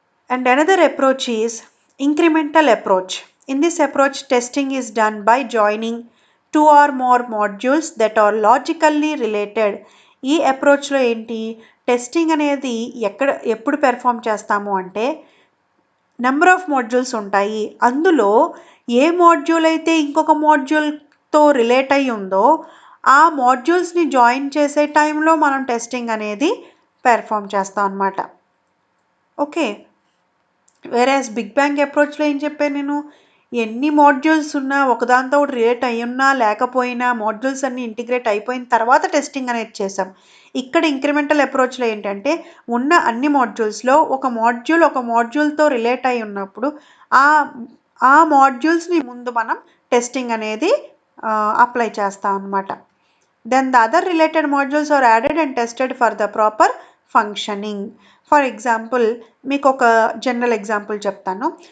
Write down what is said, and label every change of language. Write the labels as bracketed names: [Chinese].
[English] And another approach is incremental approach. In this approach, testing is done by joining two or more modules that are logically related. [Telugu] ఈ అప్రోచ్లో ఏంటి, testing అనేది ఎప్పుడు perform చేస్తాము అంటే number of modules ఉంటాయి. అందులో ఏ module అయితే ఇంకొక మాడ్యూల్తో రిలేట్ అయి ఉందో ఆ మాడ్యూల్స్ని జాయిన్ చేసే టైంలో మనం టెస్టింగ్ అనేది పెర్ఫామ్ చేస్తాం అన్నమాట. ఓకే, వేరేస్ బిగ్ బ్యాంగ్ అప్రోచ్లో ఏం చెప్పాను నేను, ఎన్ని మాడ్యూల్స్ ఉన్నా ఒకదాంతో ఒకటి రిలేట్ అయి ఉన్నా లేకపోయినా మాడ్యూల్స్ అన్నీ ఇంటిగ్రేట్ అయిపోయిన తర్వాత టెస్టింగ్ అనేది చేసాం. ఇక్కడ ఇంక్రిమెంటల్ అప్రోచ్లో ఏంటంటే ఉన్న అన్ని మాడ్యూల్స్లో ఒక మాడ్యూల్తో రిలేట్ అయి ఉన్నప్పుడు ఆ మాడ్యూల్స్ని ముందు మనం టెస్టింగ్ అనేది అప్లై చేస్తాం అన్నమాట. [English] Then the other related modules are added and tested for the proper functioning. [Telugu] For example మీకు ఒక జనరల్ ఎగ్జాంపుల్ చెప్తాను.